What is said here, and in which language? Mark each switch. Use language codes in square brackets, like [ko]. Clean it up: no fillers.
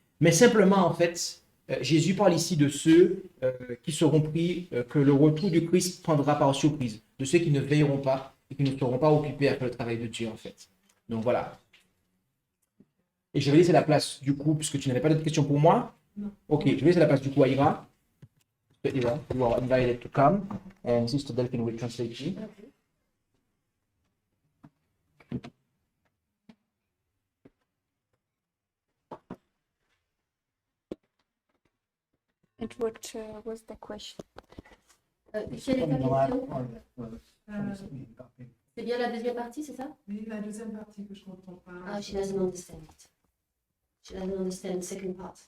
[fr] Mais simplement, en fait, Jésus parle ici de ceux qui seront pris, que le retour du Christ prendra par surprise, de ceux qui ne veilleront pas et qui ne seront pas occupés à faire le travail de Dieu, en fait. Donc voilà. Et je vais laisser la place, du coup, puisque tu n'avais pas d'autres questions pour moi. Non. Ok, je vais laisser la place, du coup, à Ira. [en] Ira, you are invited to come, and Sister Delphine will translate you. And what was the question? [fr] Quelle est ta question? C'est bien la deuxième partie, c'est ça? Oui, la deuxième partie que je ne comprends pas. [en] Ah, she doesn't understand it. She doesn't understand the second part.